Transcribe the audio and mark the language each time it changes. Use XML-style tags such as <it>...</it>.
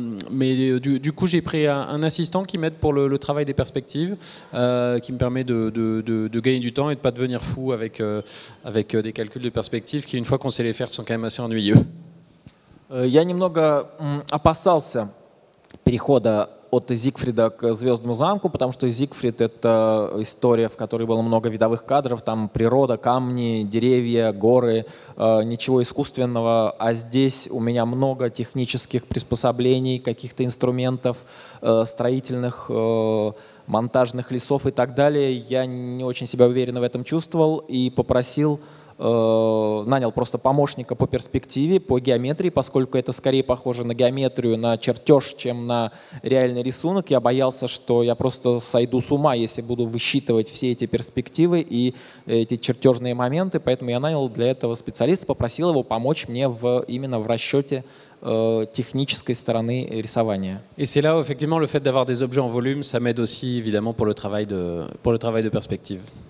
<fr>Mais du coup, j'ai pris un assistant qui m'aide pour le travail des perspectives, qui me permet de gagner du temps et de ne pas devenir fou avec des calculs de perspective qui, une fois qu'on sait les faire, sont quand même assez ennuyeux.</fr> <ru>Я немного опасался перехода от Зигфрида к Звездному замку, потому что Зигфрид — это история, в которой было много видовых кадров, там природа, камни, деревья, горы, ничего искусственного, а здесь у меня много технических приспособлений, каких-то инструментов, строительных, монтажных лесов и так далее. Я не очень себя уверенно в этом чувствовал и попросил, нанял просто помощника по перспективе, по геометрии, поскольку это скорее похоже на геометрию, на чертеж, чем на реальный рисунок. Я боялся, что я просто сойду с ума, если буду высчитывать все эти перспективы и эти чертежные моменты, поэтому я нанял для этого специалиста, попросил его помочь мне именно в расчете технической стороны рисования.</ru> <fr>Et c'est là où, effectivement, le fait d'avoir des objets en volume, ça m'aide aussi, évidemment, pour le travail de perspective.</fr>